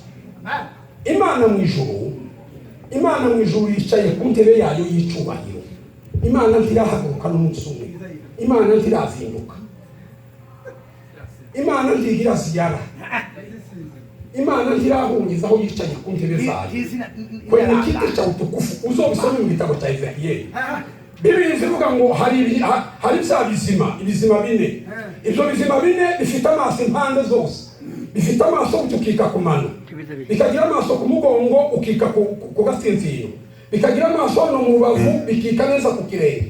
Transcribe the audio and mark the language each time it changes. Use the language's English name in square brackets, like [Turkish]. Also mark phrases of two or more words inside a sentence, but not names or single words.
[Kinyarwanda] Imana mu ijuru yicaye ku ntebe yayo y'icubahiro. Imana ntirahaguruka n'umunsi umwe. Imana ntirazinduka. Imana ntigira ziyara. Imana ntirahungiza aho yicaye ku ntebe zayo. [Swahili] Kwenye kiti cha utukufu [Kinyarwanda] uzobisome mu gitabo cya Ezekiel. Bibiliya ivuga ngo hari bya bizima bine. Ibyo bizima bine bifite amaso impande zose. Bifite amaso ukika ku mano. Bikagira amaso ku mugongo ukika ku gasinziro. Bikagira amaso no mu rubavu bikika neza ku kirenge.